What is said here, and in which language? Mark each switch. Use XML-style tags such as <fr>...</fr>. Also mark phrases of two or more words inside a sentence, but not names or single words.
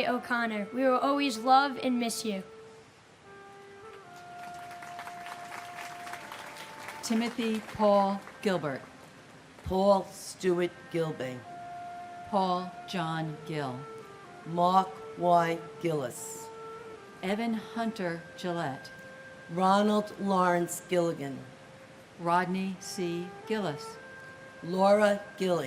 <en>O'Connor. We will always love and miss you. Timothy Paul Gilbert. Paul Stewart Gilbay. Paul John Gill. Mark Y. Gillis. Evan Hunter Gillette. Ronald Lawrence Gilligan. Rodney C. Gillis. Laura Gilly.</en>